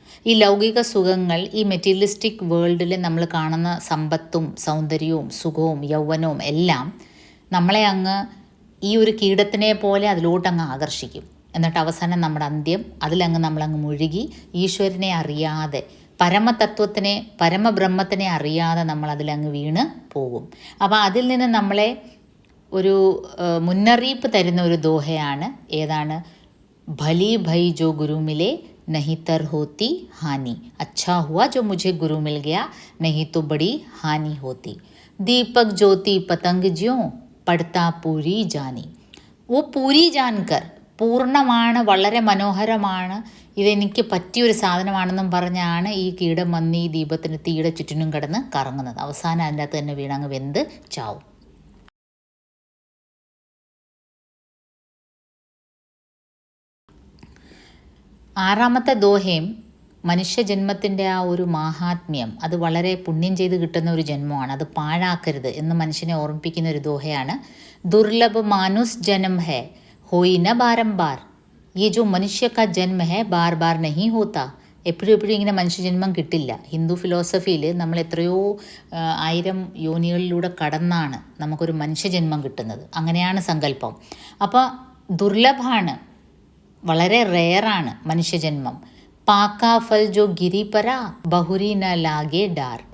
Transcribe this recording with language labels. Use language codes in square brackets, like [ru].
[ml] ഈ ലൗകിക സുഖങ്ങൾ, ഈ മെറ്റീരിയലിസ്റ്റിക് വേൾഡിൽ നമ്മൾ കാണുന്ന സമ്പത്തും സൗന്ദര്യവും സുഖവും യൗവനവും എല്ലാം നമ്മളെ അങ്ങ് ഈ ഒരു കീടത്തിനെ പോലെ അതിലോട്ടങ്ങ് ആകർഷിക്കും. എന്നിട്ട് അവസാനം നമ്മുടെ അന്ത്യം അതിലങ്ങ് നമ്മളങ്ങ് മുഴുകി ഈശ്വരനെ അറിയാതെ, പരമതത്വത്തിനെ പരമബ്രഹ്മത്തിനെ അറിയാതെ നമ്മൾ അതിലങ്ങ് വീണ് പോകും. അപ്പോൾ അതിൽ നിന്ന് നമ്മളെ ഒരു മുന്നറിയിപ്പ് തരുന്ന ഒരു ദോഹയാണ് ഏതാണ്, [hi] ഭലി ഭൈ ജോ ഗുരു മിലെ नहीं तर होती हानि, अच्छा हुआ जो मुझे गुरु मिल गया नहीं तो बड़ी हानि होती. दीपक ज्योति पतंग ज्यों पड़ता पूरी जानी. वो पूरी जानकर, [ml] പൂർണ്ണമാണ്, വളരെ മനോഹരമാണ്, ഇതെനിക്ക് പറ്റിയൊരു സാധനമാണെന്നും പറഞ്ഞാണ് ഈ കീടം വന്ന് ഈ ദീപത്തിന് തീയുടെ ചുറ്റിനും കിടന്ന് കറങ്ങുന്നത്. അവസാനം അതിൻ്റെ അകത്ത് തന്നെ വീണങ്ങ് വെന്ത് ചാവും. ആറാമത്തെ ദോഹയും മനുഷ്യജന്മത്തിൻ്റെ ആ ഒരു മാഹാത്മ്യം, അത് വളരെ പുണ്യം ചെയ്ത് കിട്ടുന്ന ഒരു ജന്മമാണ്, അത് പാഴാക്കരുത് എന്ന് മനുഷ്യനെ ഓർമ്മിപ്പിക്കുന്ന ഒരു ദോഹയാണ്. [hi] ദുർലഭ മാനുസ് ജന്മ ഹേ होई न बारंबार, ये जो मनुष्य का जन्म है बार बार नहीं होता. [ml] എപ്പോഴും ഇങ്ങനെ മനുഷ്യജന്മം കിട്ടില്ല. ഹിന്ദു ഫിലോസഫിയിൽ നമ്മൾ എത്രയോ 1000 യോനികളിലൂടെ കടന്നാണ് നമുക്കൊരു മനുഷ്യജന്മം കിട്ടുന്നത്. അങ്ങനെയാണ് സങ്കല്പം. അപ്പോൾ ദുർലഭമാണ്, വളരെ റെയറാണ് മനുഷ്യജന്മം. [hi] പാക്കാ ഫൽ ജോ ഗിരി പര ബഹുരി ന ലാഗെ ഡാർ.